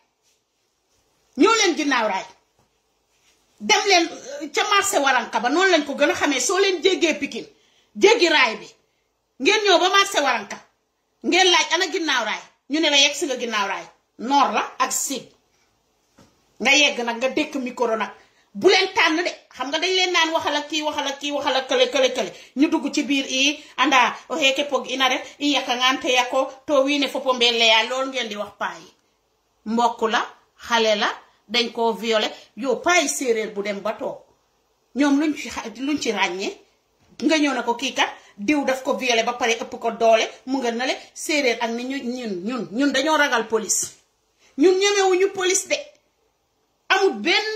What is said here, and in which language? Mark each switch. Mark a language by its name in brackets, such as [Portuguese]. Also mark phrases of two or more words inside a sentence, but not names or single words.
[Wolof] dem leen ca marché waranka ba noonu lañ ko gën a xamee soo leen jéggee Pikine jéggi raay bi ngeen ñëw ba marché waranka ngeen laaj ana ginnaaw raay ñu ne la yegg si nga ginnaaw raay noor la ak sud nga yegg nag nga dékk micro nag bu leen tànn de xam nga dañ leen naan waxal ak kii waxal ak kële ñu dugg ci biir [Serer] i anda o heke pog ina rek i yaka ngante yako to wiine foppo mbelle [Wolof] yaa loolu ngeen di wax paa yi mbokk la xale la dañ koo violé yow paa yi séeréer bu dem ba toog ñoom luñ ci ràññee nga ñëw na ko kii kat diw daf ko violé ba pare ëpp ko doole mu nga nale séeréer ak ni ñun dañoo ragal police ñun ñemewuñu police de amut benn